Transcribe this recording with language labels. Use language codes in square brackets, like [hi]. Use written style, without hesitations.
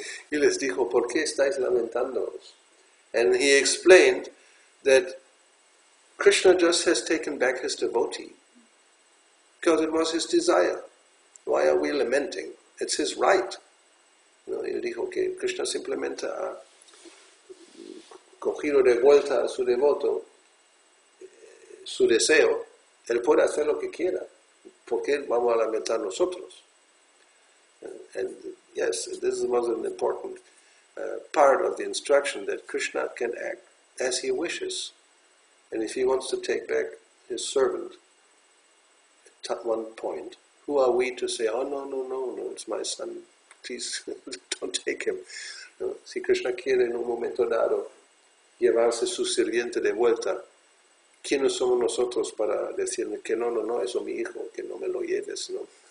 [es] Y les dijo, ¿por qué estáis lamentándoos? [en] And he explained that Krishna just has taken back his devotee because it was his desire. Why are we lamenting? It's his right. ¿No? [es] Y dijo que Krishna simplemente ha cogido de vuelta a su devoto su deseo. Él puede hacer lo que quiera. ¿Por qué vamos a lamentar nosotros? [en] And yes, this was an important part of the instruction that Krishna can act as he wishes. And if he wants to take back his servant at one point, who are we to say, oh no, it's my son, please don't take him. [es] No, si Krishna quiere en un momento dado llevarse su sirviente de vuelta, ¿quiénes somos nosotros para decirle que no, eso mi hijo, que no me lo lleves, no?